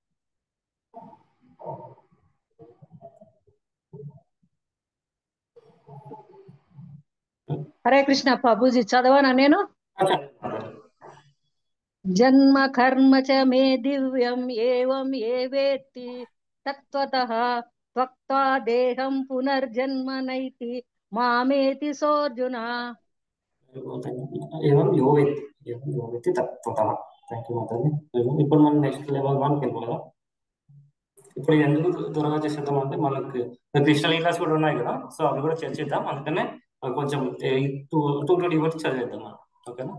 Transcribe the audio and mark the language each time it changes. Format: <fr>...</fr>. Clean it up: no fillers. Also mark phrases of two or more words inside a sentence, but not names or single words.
<te>హరే కృష్ణ ప్రభుజీ చదవనా నేను?</te> <sa>జన్మ కర్మ చ మే దివ్యం ఏవం ఏ వేత్తి తత్వతః త్యక్త్వా దేహం పునర్జన్మ నైతి మామేతి సోర్జున. ఏవం యో వేత్తి తత్వతః.</sa> <en>thank you</en> <te>మాతాజీ. ఇప్పుడు మనం</te> <en>next level</en> <te>1కి వెళ్ళిపోదాం. ఇప్పుడు ఎందుకు త్వరగా చేసేద్దాం అంటే మనకి కృష్ణ లీలాస్ కూడా ఉన్నాయి కదా, సో అవి కూడా చర్చిద్దాం. అందుకనే కొంచెం 2 డివోట్స్ చదివేద్దాం మనం, ఓకేనా?</te>